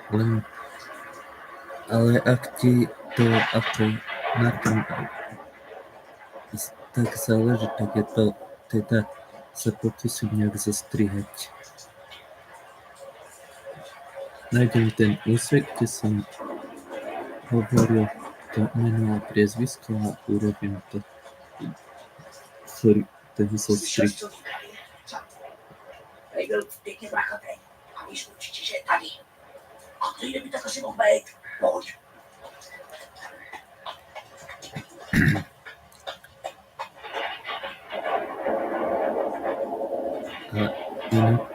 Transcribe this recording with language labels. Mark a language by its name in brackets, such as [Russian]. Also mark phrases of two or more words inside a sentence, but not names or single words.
[Slovak] Ale ak ti to ako na tom tak záleží, tak je to teda sa pokúsim nejak zostrihať. Nájdem ten úsek, kde som hovoril to meno a priezvisko a urobím to. Sorry, ten zostrih. [Czech] Slyšel, co říkali? Tady byl pěkně brachatej. A víš určitě, že je tady. A kde by tak asi mohl být? Pojď. [Slovak] A inak...